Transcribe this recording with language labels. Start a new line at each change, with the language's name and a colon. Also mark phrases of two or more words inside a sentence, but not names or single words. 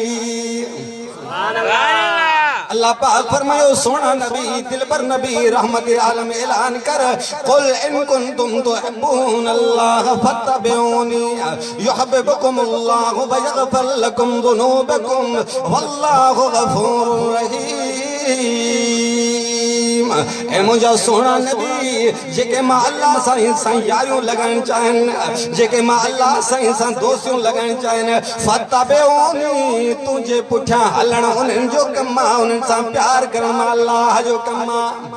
Sindhi: अल्लाह पाक फरमायो सोना नबी दिल पर नबी रहमत आलम ऐलान कर
Arabic: قل إن كنتم تحبون الله فاتبعوني يحببكم الله ويغفر لكم ذنوبكم والله غفور رحيم.
Sindhi: ए मुंहिंजा सोना नबी जेके मां अल्लाह सां यारियूं लॻाइण चाहिनि, जेके मां अल्लाह सां दोस्तियूं लॻाइण चाहिनि, फत्तबिऊनी तुंहिंजे पुठियां हलण उन्हनि जो कमु आहे, उन्हनि सां प्यार करण मां अल्लाह जो कमु आहे।